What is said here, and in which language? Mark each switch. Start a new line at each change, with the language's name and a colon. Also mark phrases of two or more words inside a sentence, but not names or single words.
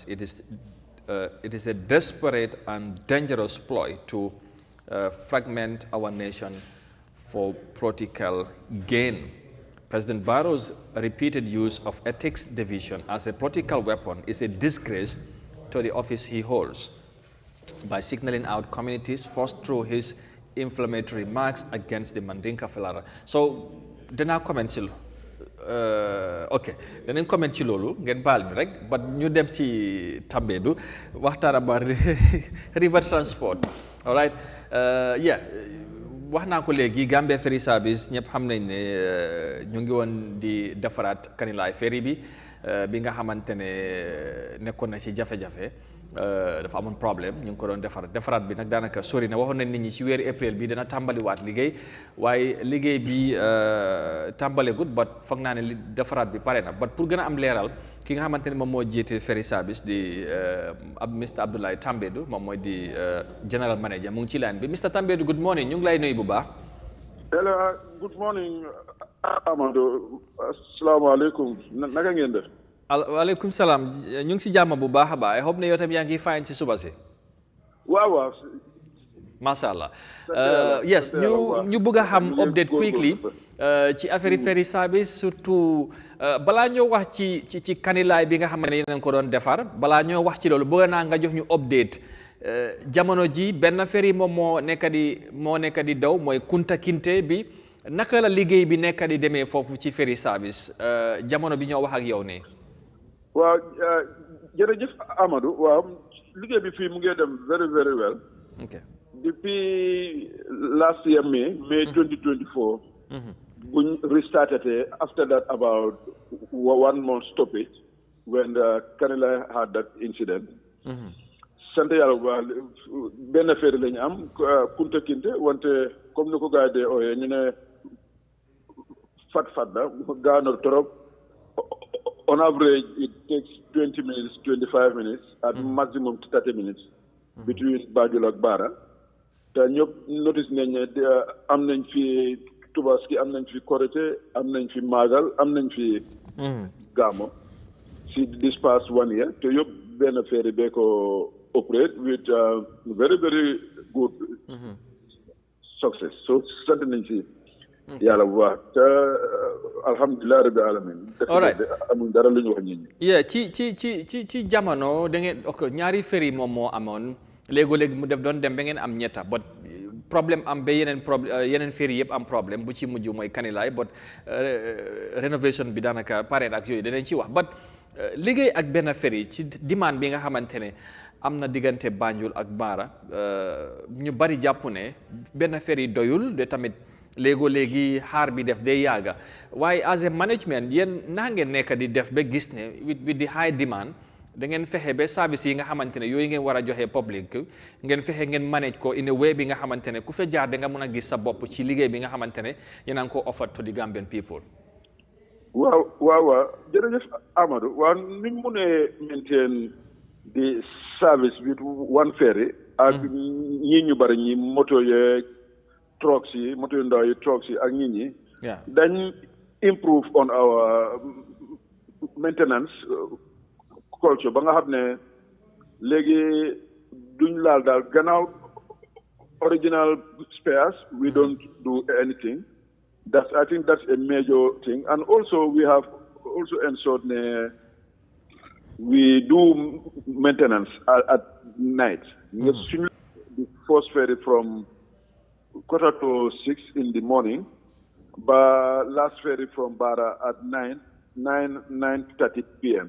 English: It is a desperate and dangerous ploy to fragment our nation for political gain. President Barrow's repeated use of ethics division as a political weapon is a disgrace to the office he holds. By signaling out communities first through his inflammatory remarks against the Mandinka Felara. So,
Wolof: dana comment ci ok danañ comment ci loolu ngeen baal mi rek but ñu dem ci Tambédou waxtaan
English: about river transport all right yeah
Wolof: wax naa ko léegi Gambia ferry service ñëpp xam nañ ne ñu ngi woon di defaraat Kanilaay ferry bi bi nga xamante ne nekkoon na ci jafe-jafe dafa amoon problème ñu ngi ko doon defaraat bi nag daanaka sori na waxoon nañ nit ñi ci weeru avril bi dana tàmbaliwaat liggéey waaye liggéey bi tàmbalegut but foog naa ne defaraat bi pare na but pour gën a am leeral ki nga xamante ne moom moo jiite
English: ferry service
Wolof: di Mr Abdoulaye Tambédou moom mooy di
English: general manager
Wolof: mu ngi ci line bi Mr Tambédou
English: good morning
Wolof: ñu ngi lay nuyu bu baax.
English: hello good morning
Wolof: Amadou asalaamaaleykum naka ngeen def.
Arabic: waaleykum salaam
Wolof: ñu ngi si jàmm bu baax a baax
English: I hope
Wolof: ne yow tam yaa ngi fine si suba si. waaw.
Arabic: macha allah
Wolof: yes ñu bëgg a xam
English: update quickly
Wolof: ci affaire
English: ferry service
Wolof: surtout balaa ñoo wax ci Kanilaay bi nga xam ne yéen ko doon defar balaa ñoo wax ci loolu bëgg naa nga jox ñu update jamono ji benn ferry moom moo nekk di daw mooy Kunta Kinte bi naka la liggéey bi nekk di demee foofu ci
English: ferry service
Wolof: jamono bi ñoo wax ak yow ne. waaw jërëjëf Amadou waaw liggéey bi fii mu ngi dem
English: very very well.
Wolof: Okay.
English: Depuis last year May 2024. We restarted it. After that, about 1 month stoppage when the Kanila had that incident.
Wolof: Sant Yàlla benn ferry lañu am Kunta Kinte wante comme ni ko gars yi ñu ne fat la gaanoor trop
English: on average, it takes 20 minutes, 25 minutes, at maximum 30 minutes between Banjul and Bara.
Wolof: Te ñëpp notice nañ ne am nañ fi Tubaski, am nañ fi Korité, am nañ fi Magal, am nañ fi Gamo.
English: See, this past 1 year,
Wolof: te yëpp benn ferry bee ko
English: operate with very, very good success.
Wolof: So, sant nañ si yàlla bu baax te
Arabic: alhamdulilah rabbi alamin.
English: All right.
Wolof: Amuñ dara lu ñu wax nit ñi. Yeah, ci jamono da ngeen ñaari ferry moom moo amoon léegi mu def doon dem ba ngeen am ñetta but problème am ba yeneen ferry yëpp am problème bu ci mujj mooy Kanilaay but rénovation bi daanaka pare ak yooyu danañ ci wax but liggéey ak benn ferry ci demande bi nga xamante ne am na diggante Banjul ak Bara ñu bari jàpp ne benn ferry doyul de tamit léegi xaar bi def day yàgga waaye
English: as a management
Wolof: yéen naa ngeen nekk di def ba gis ne
English: with the high demand
Wolof: da ngeen fexe ba service yi nga xamante ne yooyu ngeen war a joxe public ngeen fexe ngeen manage ko
English: in a way
Wolof: bi nga xamante ne ku fa jaar da nga mën a gis sa bopp ci liggéey bi nga xamante ne yéen a ngi ko
English: offer to the Gambian people.
Wolof: waaw jërëjëf Amadou waaw ni mu mënee
English: maintain the service with one ferry
Wolof: ak ñii ñu bari ñi moto yeeg trucks yi moto yu ndaw yi trucks yi ak nit ñi dañ
English: improve on our maintenance culture
Wolof: ba nga xam ne léegi duñ laal daal gannaaw
English: original spares we don't do anything. I think that's a major thing. And also we have also ensured we do maintenance at night. The first ferry from 5:45 in the morning, but last ferry from Bara at 9:30 p.m.